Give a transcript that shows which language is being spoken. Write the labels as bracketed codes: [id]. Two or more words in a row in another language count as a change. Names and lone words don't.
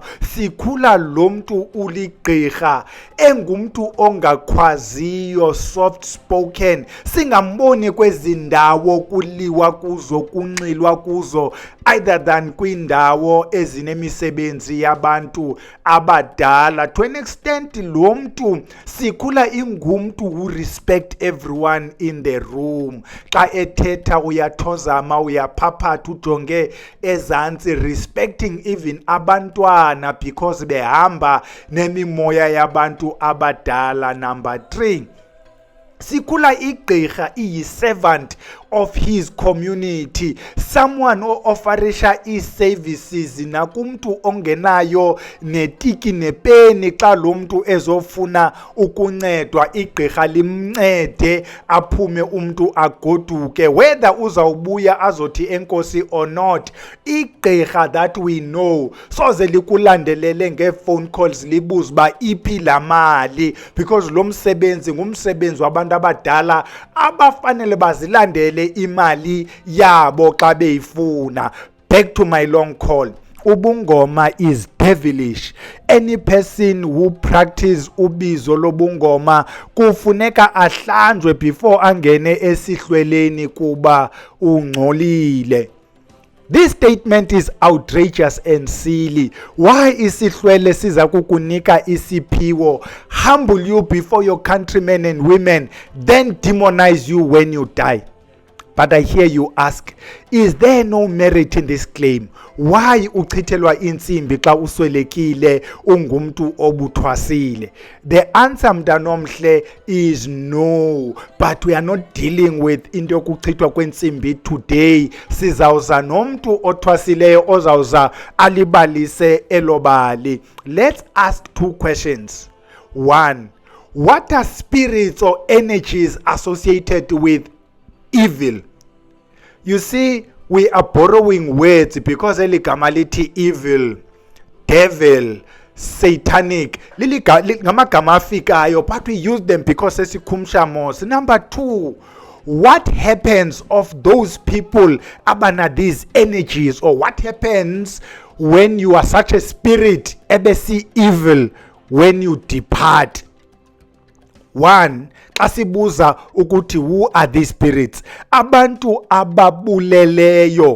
[xh] Sikhula lo mntu uligqirha engumntu ongakhwaziyo, [en] soft spoken, [xh] singamboni kwezindawo kuliwa kuzo, kunxilwa kuzo, [en] either than [xh] kwindawo ezinemisebenzi yabantu abadala. [en] To an extent [xh] lo mntu sikhula ingumntu [en] who respect everyone in the room. [xh] Xa ethetha uyathozama, uyaphaphatha, ujonge ezantsi, [en] respecting even [xh] abantwana because behamba nemimoya yabantu abadala. Number 3, sikhula igqirha iyi- [en] servant of his community, someone [xh] o-offerisha ii-services nakumntu ongenayo netiki nepeni. Xa lo mntu ezofuna ukuncedwa, igqirha limncede aphume umntu agoduke, whether uzawubuya azothi enkosi [en] or not. [xh] Igqirha [en] that we know [xh] soze likulandelele ngee-phone calls libuze uba iphi laa mali, because lo msebenzi ngumsebenzi wabantu abadala abafanele bazilandele imali yabo xa beyifuna. [en] Back to my long call. Ubungoma is devilish. Any person who practice [xh] ubizo lobungoma kufuneka ahlanjwe [en] before [xh] angene esihlweleni kuba ungcolile. [en] This statement is outrageous and silly. [xh] Why isihlwele siza kukunika isiphiwo, [en] humble you before your countrymen and women, then demonize you when you die? But I hear you ask, is there no merit in this claim? [xh] Why uchithelwa intsimbi xa uswelekile ungumntu obuthwasile? [en] The answer, mntanomhle, is no. But we are not dealing with [xh] into yokuchithwa kwentsimbi [en] today. [xh] Sizawuza nomntu othwasileyo ozawuza alibalise elobali. [en] Let's ask 2 questions. 1, what are spirits or energies associated with evil? You see, we are borrowing words because [xh] eligama lithi [en] evil, devil, satanic, [xh] ngamagama afikayo, [en] but we use them because [xh] sesikhumsha mos. [en] Number 2, what happens of those people abana these energies, or what happens when you are such a spirit ebesi evil when you depart? 1, [xh] xa sibuza ukuthi [en] who are these spirits, [xh] abantu ababuleleyo.